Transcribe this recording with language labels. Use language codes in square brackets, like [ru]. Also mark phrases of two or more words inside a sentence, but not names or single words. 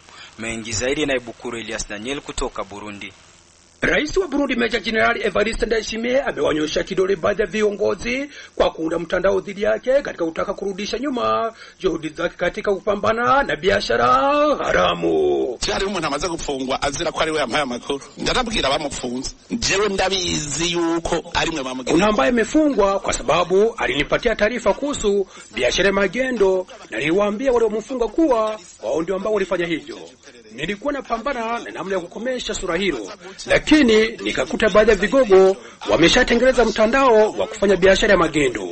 [sw] Mengi zaidi na Ibukuru Elias Daniel kutoka Burundi. Rais wa Burundi Meja Jenerali Evariste Ndayishimiye amewanyosha kidole baadhi ya viongozi kwa kuunda mtandao dhidi yake katika kutaka kurudisha nyuma juhudi zake katika kupambana na biashara haramu. [rn] Cyari umuntu amaze gufungwa azira ko ari we yampaye amakuru. Ndababwira bamufunze. Jewe ndabizi yuko ari mwe bamugira. [sw] Kuna ambaye amefungwa kwa sababu alinipatia taarifa kuhusu biashara magendo, na niliwaambia wale wamfunga kuwa wao ndio ambao walifanya hivyo. nilikuwa napambana na namna ya kukomesha sura hilo, lakini nikakuta baadhi ya vigogo wameshatengeneza mtandao wa kufanya biashara ya magendo.